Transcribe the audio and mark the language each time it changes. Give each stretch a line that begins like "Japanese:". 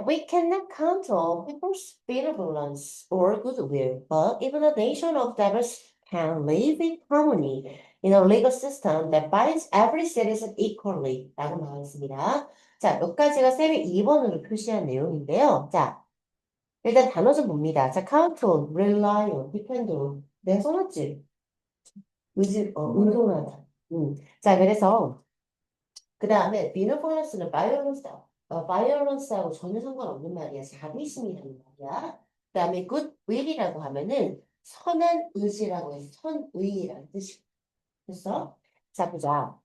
English: We cannot count on people's benevolence or goodwill, but even a nation of devils can live in harmony in a legal system that binds every citizen equally.
Korean: 라고 나와 있습니다. 자, 몇 가지가 쌤이 2번으로 표시한 내용인데요. 자, 일단 단어 좀 봅니다. 자,
English: count on, rely on, depend on.
Korean: 내가 써놨지? 의존하다. 자, 그래서 그 다음에 비너포너스는 바이올런스하고 전혀 상관없는 말이야. 자비심이라는 말이야. 그 다음에 굿윌이라고 하면은 선한 의지라고 해서 선의라는 뜻이 됐어? 자, 보자.